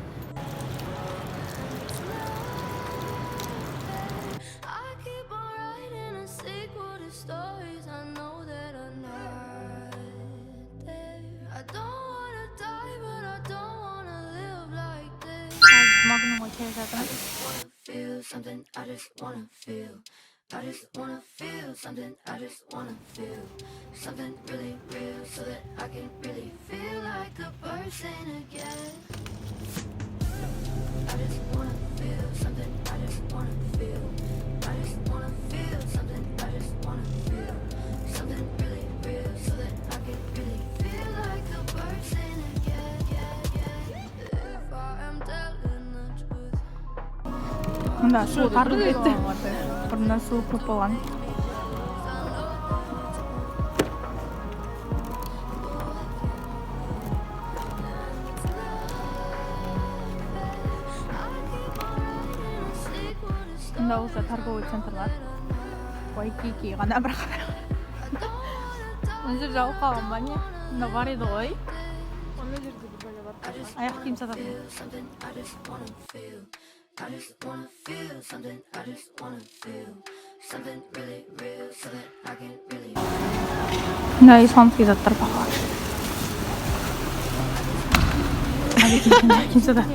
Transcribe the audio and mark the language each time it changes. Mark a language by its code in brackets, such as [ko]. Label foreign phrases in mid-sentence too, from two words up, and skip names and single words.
[en] I keep on writing a sequel to stories I know that are not there. I don't wanna die, but I don't wanna live like this. [kk] Магнумға келе жатырмыз. [en] Feel something, I just wanna feel. I just wanna feel something, I just wanna feel something really real so that I can really feel like a person again. I just wanna feel something, I just wanna feel. I just wanna feel something, I just wanna feel something really real so that I can really feel like a person again. If I am telling the truth, [ky] Мында суу тарылып кетти. Мурунда суу көп болгон. Мында [ru] уже торговый центр [ky] бар. Waikiki гана бирок. Мына жерде алып калган ба эмне? Мында бар эди ғой. Ана жерде бир бала бар. Аяк кийим сатат. [en] something I just wanna feel. I just wanna feel something. I just wanna feel something really real, so that I can really. [ky] Мында исламский заттар бар. Аяк кийим сатат.